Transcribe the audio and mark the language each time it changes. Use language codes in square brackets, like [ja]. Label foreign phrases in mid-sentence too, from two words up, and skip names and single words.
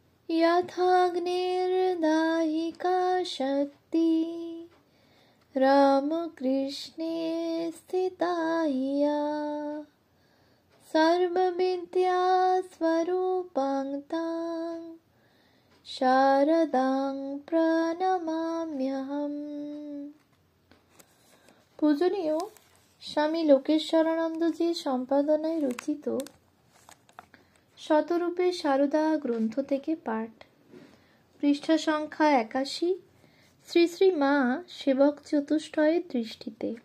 [sa] यथाग्निर्दाहिका शक्ति रामकृष्णे स्थिता या सर्वविद्या स्वरूपां तां शारदां প্রণমাম্যহম। [bn] পূজনীয় স্বামী লোকেশ্বরানন্দজির সম্পাদনায় রচিত শতরূপে সারদা গ্রন্থ থেকে পাঠ। পৃষ্ঠা সংখ্যা ৮১। শ্রী শ্রী মা সেবক চতুষ্টয়ের দৃষ্টিতে।